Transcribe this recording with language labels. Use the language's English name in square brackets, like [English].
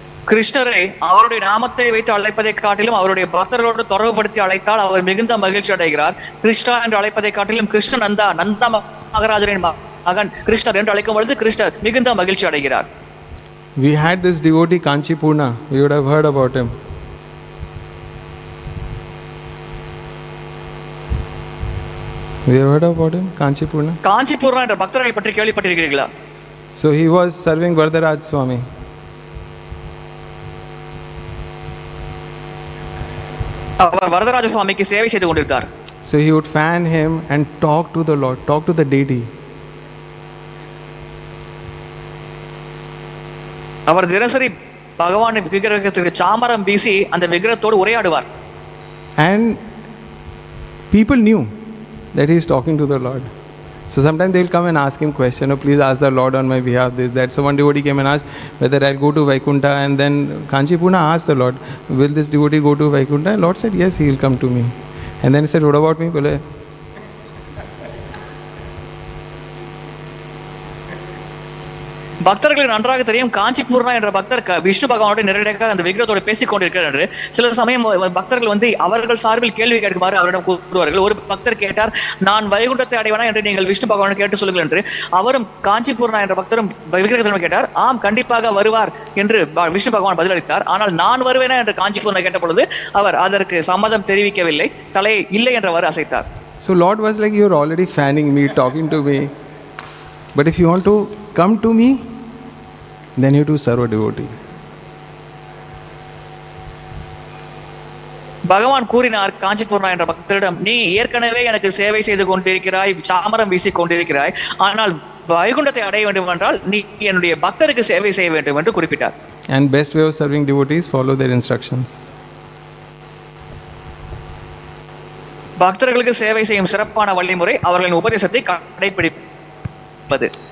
[Tamil] கிருஷ்ணரை அவருடைய நாமத்தை வைத்து அழைப்பதை காட்டிலும் அவருடைய பக்தர்களோடு தொடர்புபடுத்தி அழைத்தால் அவர் மிகுந்த மகிழ்ச்சி அடைகிறார். கிருஷ்ணா என்று அழைப்பதை காட்டிலும் கிருஷ்ண நந்தா மகாராஜரின் மகன் கிருஷ்ணர் என்று அழைக்கும் பொழுது கிருஷ்ணர் மிகுந்த மகிழ்ச்சி அடைகிறார். [English] We had this devotee Kanchipurna. We would have heard about him. We have heard about him, Kanchipurna. [Tamil] காஞ்சிபூர்ணா என்ற பக்தரை பற்றி கேள்விப்பட்டிருக்கிறீர்களா? [English] So he was serving Varadaraj Swami. [Tamil] அவர் வரதராஜ சுவாமிக்கு சேவை செய்து கொண்டிருந்தார். [English] So he would fan him and talk to the Lord, talk to the deity. [Tamil] அவர் தினசரி பகவான் விக்கிரகத்துக்கு சாமரம் வீசி அந்த விக்கிரகத்தோடு உரையாடுவார். [English] And people knew that he is talking to the Lord. So sometimes they will come and ask him question, oh, please ask the Lord on my behalf this, that. So one devotee came and asked whether I'll go to Vaikuntha, and then Kanchipurna asked the Lord, will this devotee go to Vaikuntha? And Lord said, yes, he will come to me. And then he said, what about me? [Hindi] Bole, [Tamil] பக்தர்களுக்கு நன்றாக தெரியும் காஞ்சிபூர்ணா என்ற பக்தர் விஷ்ணு பகவானோட நேரடியாக அந்த விக்கிரகத்தோட பேசிக் கொண்டிருக்கிறார் என்று. சில சமயம் பக்தர்கள் வந்து அவர்கள் சார்பில் கேள்வி கேட்குமாறு அவரிடம் கூறுவார்கள். ஒரு பக்தர் கேட்டார், நான் வைகுண்டத்தை அடைவனா என்று நீங்கள் விஷ்ணு பகவானை கேட்டு சொல்லுங்கள் என்று. அவரும் காஞ்சிபூர்ணா என்ற பக்தரும் விக்கிரகத்திடம் கேட்டார். ஆம், கண்டிப்பாக வருவார் என்று விஷ்ணு பகவான் பதிலளித்தார். ஆனால் நான் வருவேனா என்று காஞ்சிபூர்ணா கேட்ட பொழுது அவர் அதற்கு சம்மதம் தெரிவிக்கவில்லை, தலையை இல்லை என்றவாறு அசைத்தார். [English] So Lord was like, you're already fanning me, talking to me. But if you want to come to me, then you have to serve a devotee. [Tamil] பகவான் கூறினார் காஞ்சிபூர்ணா என்ற பக்தரிடம், நீ ஏற்கனவே எனக்கு சேவை செய்து கொண்டிருக்கிறாய், சாமரம் வீசிக் கொண்டிருக்கிறாய், ஆனால் வைகுண்டத்தை அடைய வேண்டும் என்றால் நீ என்னுடைய பக்தருக்கு சேவை செய்ய வேண்டும் என்று குறிப்பிட்டார். [English] And best way of serving devotees, follow their instructions. [Tamil] பக்தர்களுக்கு சேவை செய்யும் சிறப்பான வழிமுறை அவர்களின் உபதேசத்தை கடைபிடிப்பது.